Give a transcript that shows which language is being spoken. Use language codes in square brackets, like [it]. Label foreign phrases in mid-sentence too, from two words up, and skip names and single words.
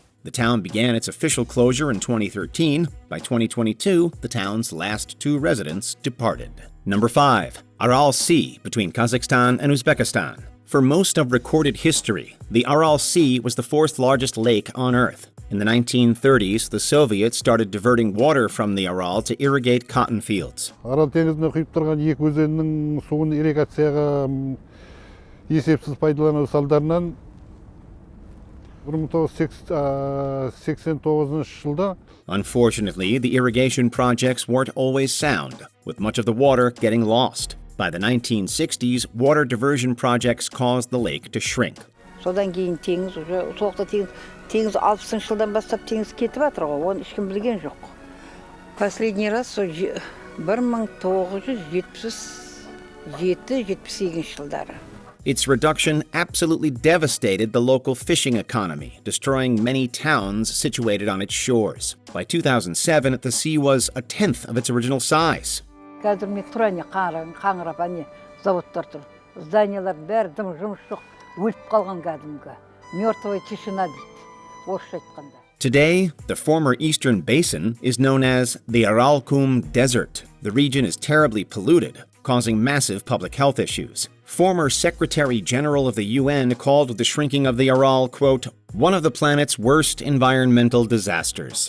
[en] The town began its official closure in 2013. By 2022, the town's last 2 residents departed. Number 5. Aral Sea, between Kazakhstan and Uzbekistan. For most of recorded history, the Aral Sea was the 4th largest lake on Earth. In the 1930s, the Soviets started diverting water from the Aral to irrigate cotton fields. [kk] Арал теңізінде құйып тұрған екі өзеннің суын ирригацияға есепсіз пайдалану салдарынан 1989 жылда. [en] Unfortunately, the irrigation projects weren't always sound, with much of the water getting lost. By the 1960s, water diversion projects caused the lake to shrink. [kk] Содан кейін теңіз уже соқта теңіз 60 жылдан бастап теңіз кетіп жатыр ғой, оны ешкім білген жоқ. [ru] Последний раз 1977-78 жылдары. [en] Its reduction absolutely devastated the local fishing economy, destroying many towns situated on its shores. By 2007, the sea was a tenth of its original size. [kk] Қазір мен тұрайын қаңырап ане заводтар тұр. Зданиялар бәрі дым жұмыс жоқ. Өліп қалған кәдімгі. [ru] Мертвая тишина [kk] дейді. Орысша айтқанда. [en] Today, the former eastern basin is known as the Aralkum Desert. The region is terribly polluted, causing massive public health issues. Former Secretary General of the UN called the shrinking of the Aral, quote, one of the planet's worst environmental disasters.